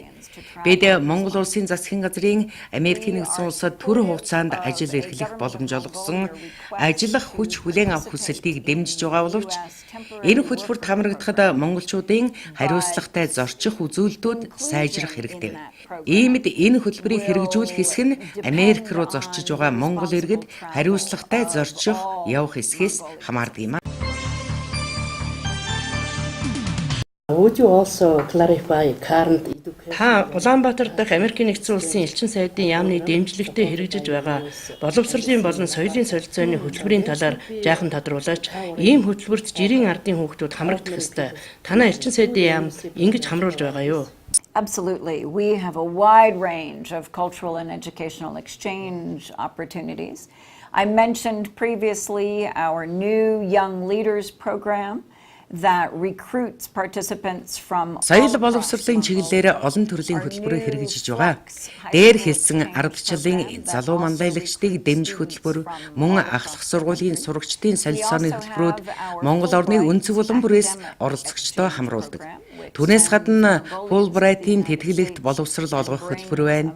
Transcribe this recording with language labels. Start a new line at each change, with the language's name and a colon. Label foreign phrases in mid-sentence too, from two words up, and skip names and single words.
Mongolian: Бид Монгол улсын засгийн газрын Америкийн нэгдсэн улсад төрө хугацаанд ажил эрхлэх боломж олгосон ажиллах хүч хүлээн авах хүсэлтийг дэмжиж байгаа боловч энэ хөтөлбөрт хамрагдахад монголчуудын хариуцлагатай зорчих үзүүлэлтүүд сайжрах хэрэгтэй байна. Иймд энэ хөтөлбөрийг хэрэгжүүлэх хэсэг нь Америк руу зорчиж байгаа монгол иргэд хариуцлагатай зорчих явах хэсгээс хамаардаг юм.
English: Would you also clarify current education?
Mongolian: Та Улаанбаатар дахь Америкийн нэгдсэн улсын элчин сайдын яамны дэмжлэгтэй хэрэгжиж байгаа боловсролын болон соёлын солилцооны хөтөлбөрийн талаар жаахан тодруулаач. Ийм хөтөлбөрт жирийн ардын хүүхдүүд хамрагдах ёстой. Танай элчин сайдын яам ингэж хамруулж байгаа юу?
English: Absolutely. We have a wide range of cultural and educational exchange opportunities. I mentioned previously our new Young Leaders program that recruits participants from
Mongolian: Соёл боловсролын чиглэлээр олон төрлийн хөтөлбөрийг хэрэгжиж байгаа. Дээр хэлсэн ардчлалын залуу манлайлагчдыг дэмжих хөтөлбөр, мөн ахлах сургуулийн сурагчдын солилцооны хөтөлбөрүүд Монгол орны өнцөг булан бүрээс оролцогчдоо хамруулдаг. Түүнээс гадна Fulbright-ийн тэтгэлэгт боловсрол олгох хөтөлбөр байна.